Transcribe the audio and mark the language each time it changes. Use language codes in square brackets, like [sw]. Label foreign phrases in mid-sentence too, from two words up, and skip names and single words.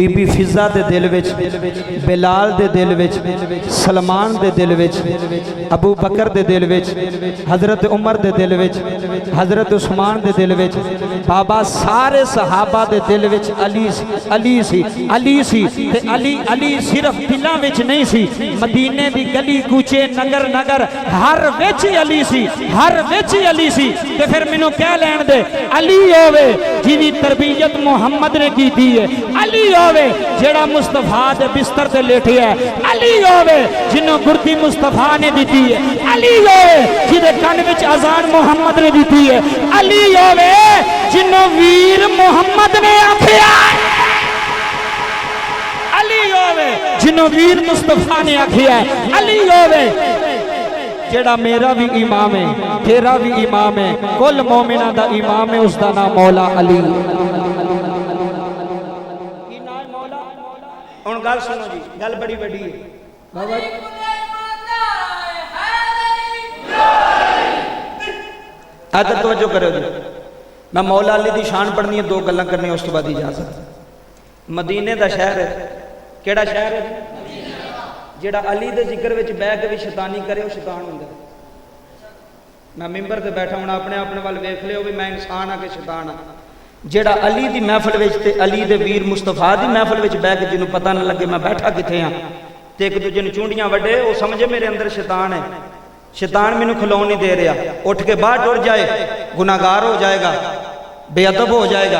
[pa] بی فضا دے دل وچ، بلال دے دل وچ، سلمان دے دل وچ، ابو بکر دے دل وچ، حضرت عمر دے دل وچ، حضرت عثمان دے دل وچ، بابا سارے صحابہ دے دل وچ علی سی، علی سی، علی سی، تے علی صرف دلاں وچ نہیں سی، مدینے دی گلی کوچے نگر نگر ہر وچ علی سی، ہر وچ علی سی۔ تے پھر مینوں کہہ لین دے علی ہوے جیویں تربیت محمد نے کیتی ہے، علی ہوے جیڑا مصطفیٰ دے بستر تے لیٹے ہے، علی ہوے جنوں گردی مصطفیٰ نے دیتی ہے، علی ہوے جدے کن وچ اذان محمد نے دیتی ہے، علی ہوے جنوں ویر محمد نے آکھیا، علی ہوے جنوں ویر مصطفیٰ نے آکھیا، علی ہوے جیڑا میرا بھی امام ہے، تیرا بھی امام ہے، کل مومنہ دا امام ہے، اس دا نام مولا علی۔ ہن گل سنو جی، گل بڑی بڑی ہے بابا جی، ادھر توجہ کرو جی، میں مولا علی دی شان پڑھنی ہے، دو گلاں کرنی اس تو بعد اجازت۔ مدینے دا شہر ہے، کیڑا شہر ہے؟ جیڑا علی دے ذکر وچ بیٹھ کے بھی شیطانی کرے وہ شیطان ہوندا ہے۔ میں ممبر تے بیٹھا ہوں، اپنے وال ویکھ لیو بھی میں انسان ہاں کہ شیطان ہاں۔ ਜਿਹੜਾ ਅਲੀ ਦੀ ਮਹਿਫਲ ਵਿੱਚ ਤੇ ਅਲੀ ਦੇ ਵੀਰ ਮੁਸਤਫਾ ਦੀ ਮਹਿਫਲ ਵਿੱਚ ਬਹਿ ਕੇ ਜਿਹਨੂੰ ਪਤਾ ਨਾ ਲੱਗੇ ਮੈਂ ਬੈਠਾ ਕਿੱਥੇ ਆ ਤੇ ਇੱਕ ਦੂਜੇ ਨੂੰ ਚੁੰਡੀਆਂ ਵੱਡੇ, ਉਹ ਸਮਝੇ ਮੇਰੇ ਅੰਦਰ ਸ਼ੈਤਾਨ ਹੈ, ਸ਼ੈਤਾਨ ਮੈਨੂੰ ਖਲੋਣ ਨਹੀਂ ਦੇ ਰਿਹਾ, ਉੱਠ ਕੇ ਬਾਹਰ ਟੁਰ ਜਾਏ, ਗੁਨਾਹਗਾਰ ਹੋ ਜਾਏਗਾ, ਬੇਅਦਬ ਹੋ ਜਾਏਗਾ।